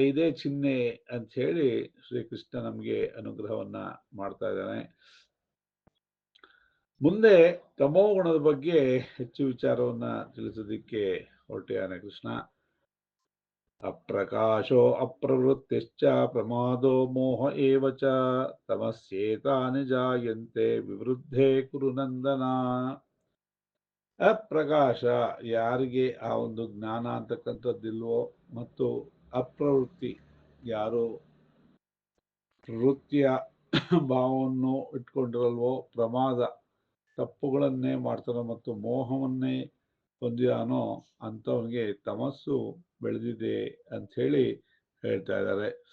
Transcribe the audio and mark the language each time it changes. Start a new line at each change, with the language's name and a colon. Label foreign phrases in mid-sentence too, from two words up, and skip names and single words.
Kannada: ಇದೇ ಚಿಹ್ನೆ ಅಂತ ಹೇಳಿ ಶ್ರೀಕೃಷ್ಣ ನಮಗೆ ಅನುಗ್ರಹವನ್ನ ಮಾಡ್ತಾ ಇದ್ದಾನೆ. ಮುಂದೆ ತಮೋಗುಣದ ಬಗ್ಗೆ ಹೆಚ್ಚು ವಿಚಾರವನ್ನ ತಿಳಿಸೋದಿಕ್ಕೆ ಹೊರಟಿಯಾನೆ ಕೃಷ್ಣ.
Sanskrit: ಅಪ್ರಕಾಶೋ ಅಪ್ರವೃತ್ತಿಶ್ಚ ಪ್ರಮಾದೋ ಮೋಹ ಏವ ಚ ತಮಸ್ಯೇತಾನಿ ಜಾಯಂತೆ ವಿವೃದ್ಧೇ ಕುರು ನಂದನ.
Kannada: ಅಪ್ರಕಾಶ, ಯಾರಿಗೆ ಆ ಒಂದು ಜ್ಞಾನ ಅಂತಕ್ಕಂಥದ್ದಿಲ್ವೋ, ಮತ್ತು ಅಪ್ರವೃತ್ತಿ, ಯಾರು ಪ್ರವೃತ್ತಿಯ ಭಾವವನ್ನು ಇಟ್ಕೊಂಡಿರಲ್ವೋ, ಪ್ರಮಾದ ತಪ್ಪುಗಳನ್ನೇ ಮಾಡ್ತಾನೋ ಮತ್ತು ಮೋಹವನ್ನೇ ಹೊಂದಿದಾನೋ ಅಂಥವನಿಗೆ ತಮಸ್ಸು ಬೆಳೆದಿದೆ ಅಂತ ಹೇಳಿ ಹೇಳ್ತಾ ಇದ್ದಾರೆ.